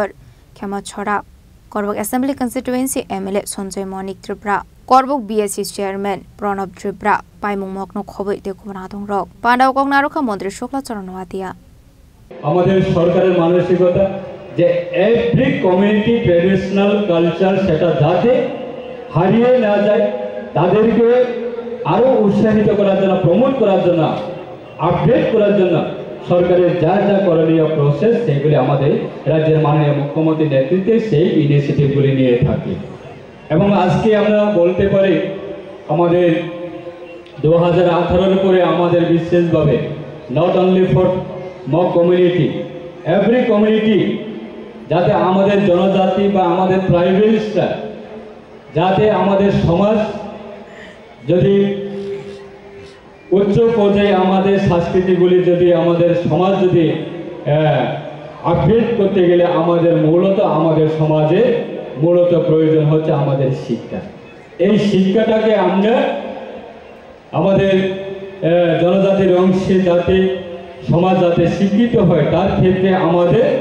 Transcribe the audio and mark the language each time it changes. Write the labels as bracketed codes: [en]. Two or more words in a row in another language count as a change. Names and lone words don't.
[trp] Khema Chora Korbok Assembly Constituency MLA Sonjoy Monik Tripura Korbok BSC Chairman Pranab Tripura Paimung Mokno Khoboi Dekumradong Rok Pandao Kognarokha Mantri Shukla Charanwatia [bn] আমাদের সরকারের মানসিকতা যে [en] every community traditional culture [bn] সেটা যাতে হারিয়ে না যায় তাদেরকে আরো উৎসাহিত করার জন্য প্রমোট করার জন্য আপডেট করার জন্য সরকারের যা যা করণীয় প্রসেস সেগুলি আমাদের রাজ্যের মাননীয় মুখ্যমন্ত্রীর নেতৃত্বে সেই ইনিশিয়েটিভগুলি নিয়ে থাকি এবং আজকে আমরা বলতে পারি আমাদের 2018 পরে আমাদের বিশেষভাবে [en] not only for Mok community, every community [bn] যাতে আমাদের জনজাতি বা আমাদের ট্রাইবেলসরা যাতে আমাদের সমাজ যদি উচ্চ পর্যায়ে আমাদের সংস্কৃতিগুলি যদি আমাদের সমাজ যদি আপডেট করতে গেলে আমাদের মূলত আমাদের সমাজে মূলত প্রয়োজন হচ্ছে আমাদের শিক্ষা এই শিক্ষাটাকে আমরা আমাদের জনজাতির অংশে যাতে সমাজ যাতে শিক্ষিত হয় তার ক্ষেত্রে আমাদের